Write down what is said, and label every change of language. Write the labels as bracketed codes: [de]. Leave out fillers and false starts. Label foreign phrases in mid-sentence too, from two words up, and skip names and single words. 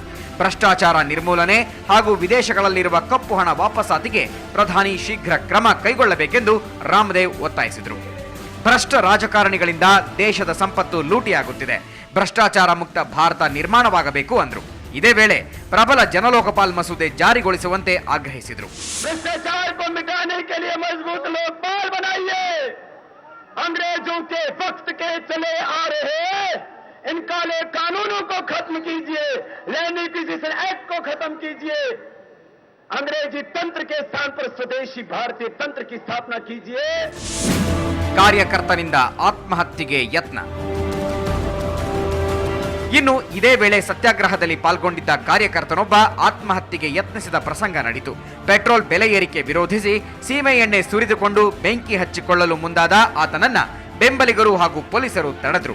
[kn] ಭ್ರಷ್ಟಾಚಾರ ನಿರ್ಮೂಲನೆ ಹಾಗೂ ವಿದೇಶಗಳಲ್ಲಿರುವ ಕಪ್ಪು ಹಣ ವಾಪಸಾತಿಗೆ ಪ್ರಧಾನಿ ಶೀಘ್ರ ಕ್ರಮ ಕೈಗೊಳ್ಳಬೇಕೆಂದು ರಾಮದೇವ್ ಒತ್ತಾಯಿಸಿದರು. ಭ್ರಷ್ಟ ರಾಜಕಾರಣಿಗಳಿಂದ ದೇಶದ ಸಂಪತ್ತು ಲೂಟಿಯಾಗುತ್ತಿದೆ. ಭ್ರಷ್ಟಾಚಾರ ಮುಕ್ತ ಭಾರತ ನಿರ್ಮಾಣವಾಗಬೇಕು ಅಂದರು. ಇದೇ ವೇಳೆ ಪ್ರಬಲ ಜನಲೋಕಪಾಲ್ ಮಸೂದೆ ಜಾರಿಗೊಳಿಸುವಂತೆ ಆಗ್ರಹಿಸಿದರು. [hi] इन काले कानूनों को खत्म कीजिए, [en] land acquisition act [hi] को खत्म कीजिए, अंग्रेजी तंत्र के स्थान पर स्वदेशी भारतीय तंत्र की स्थापना कीजिए. [kn] ಕಾರ್ಯಕರ್ತನಿಂದ ಆತ್ಮಹತ್ಯೆಗೆ ಯತ್ನ. ಇನ್ನು ಇದೇ ವೇಳೆ ಸತ್ಯಾಗ್ರಹದಲ್ಲಿ ಪಾಲ್ಗೊಂಡಿದ್ದ ಕಾರ್ಯಕರ್ತನೊಬ್ಬ ಆತ್ಮಹತ್ಯೆಗೆ ಯತ್ನಿಸಿದ ಪ್ರಸಂಗ ನಡೆಯಿತು. ಪೆಟ್ರೋಲ್ ಬೆಲೆ ಏರಿಕೆ ವಿರೋಧಿಸಿ ಸೀಮೆ ಎಣ್ಣೆ ಸುರಿದುಕೊಂಡು ಬೆಂಕಿ ಹಚ್ಚಿಕೊಳ್ಳಲು ಮುಂದಾದ ಆತನನ್ನ ಬೆಂಬಲಿಗರು ಹಾಗೂ ಪೊಲೀಸರು ತಡೆದರು.